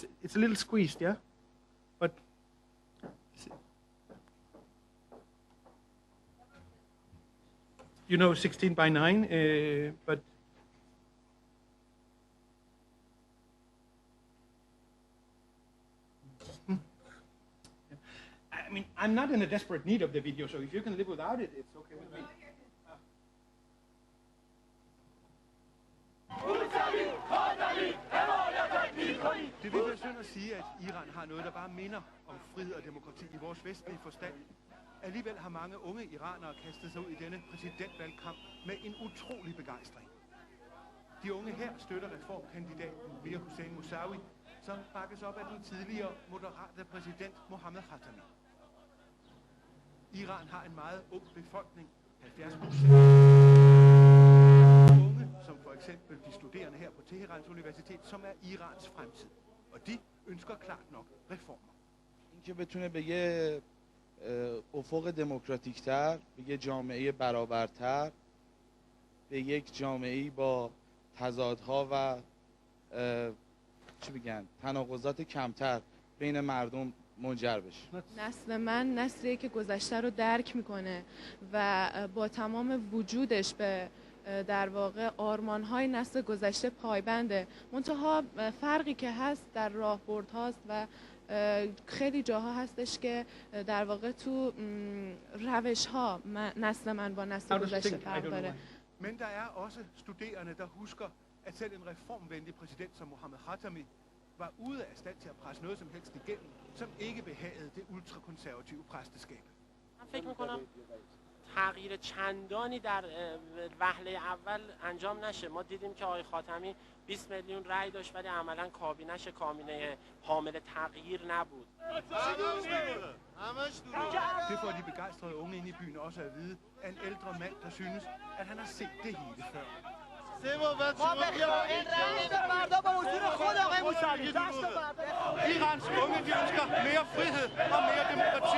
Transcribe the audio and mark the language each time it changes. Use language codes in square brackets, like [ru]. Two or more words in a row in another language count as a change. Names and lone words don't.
[en] It's a little squeezed, yeah? But, you know, 16 by 9, but I mean, I'm not in a desperate need of the video, so if you can live without it, it's okay with me. [da] Det vil være synd at sige, at Iran har noget, der bare minder om frihed og demokrati i vores vestlige forstand. Alligevel har mange unge iranere kastet sig ud i denne præsidentvalgkamp med en utrolig begejstring. De unge her støtter reformkandidaten Mir Hossein Mousavi, som bakkes op af den tidligere moderate præsident Mohammed Khatami. Iran har en meget ung befolkning, 70%. Unge, som for eksempel de studerende her på Teherans Universitet, som er Irans fremtid. Og de ønsker klart nok reformer. [fa] اینکه بتونه به یه افق دموکراتیک‌تر، به یه جامعه برابرتر، به یک جامعه‌ای با تضادها و چی بگن تناقضات کمتر بین مردم منجر بشه. نسل من نسلیه که گذشته رو درک میکنه و با تمام وجودش به در واقع آرمان‌های نسل گذشته پایبنده. منتها فرقی که هست در راهبردهاست و خیلی جاها هستش که در واقع تو روش‌ها نسل من با نسل گذشته فرق داره. [da] Men der er også studerende, der husker, at selv en reformvenlig præsident som Mohammed Khatami var ude af stand til at presse noget som helst igennem, som ikke behagede det ultrakonservative præsteskab. [fa] من فکر می‌کنم تغییر چندانی در وهله اول انجام نشه. ما دیدیم که آقای خاتمی 20 میلیون رأی داشت ولی عملاً کابینه‌اش کابینه حامل تغییر نبود. [da] Det får de begejstrede unge inde i byen også at vide af en ældre mand, der synes, at han har set det hele før. Irans unge, de ønsker mere frihed og mere demokrati.